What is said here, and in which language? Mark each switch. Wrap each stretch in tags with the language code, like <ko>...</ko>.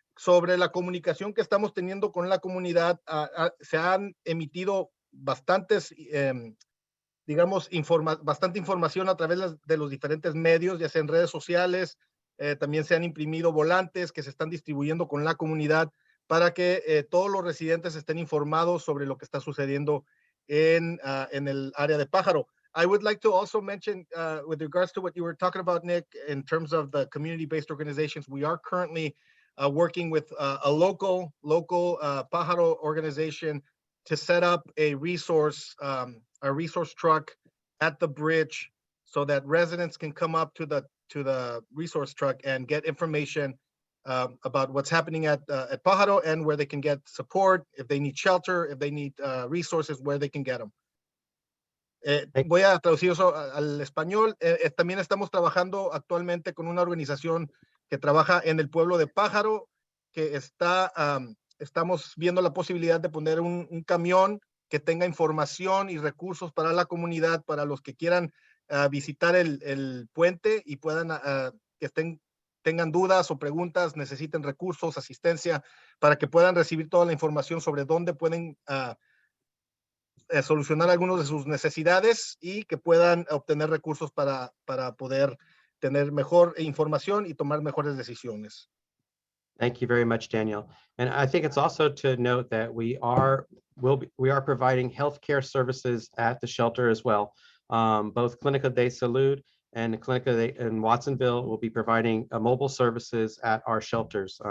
<es>Sobre la comunicación que estamos teniendo con la comunidad, se han emitido bastantes, digamos, bastante información a través de los diferentes medios, ya sea en redes sociales. También se han imprimido volantes que se están distribuyendo con la comunidad para que todos los residentes estén informados sobre lo que está sucediendo en el área de Pájaro.</es> <en>I would like to also mention, with regards to what you were talking about, Nick, in terms of the community-based organizations, we are currently working with a local Pájaro organization to set up a resource truck at the bridge so that residents can come up to the resource truck and get information about what's happening at Pájaro and where they can get support, if they need shelter, if they need resources, where they can get them.</en> <es>Voy a traducir eso al español. También estamos trabajando actualmente con una organización que trabaja en el pueblo de Pájaro, que estamos viendo la posibilidad de poner un camión que tenga información y recursos para la comunidad, para los que quieran visitar el puente y puedan, tengan dudas o preguntas, necesiten recursos, asistencia, para que puedan recibir toda la información sobre dónde pueden solucionar algunas de sus necesidades y que puedan obtener recursos para poder tener mejor información y tomar mejores decisiones.</es> <en>Thank you very much, Daniel. And I think it's also to note that we are providing healthcare services at the shelter as well. Both Clínica de Salud and the Clínica in Watsonville will be providing mobile services at our shelters.</en>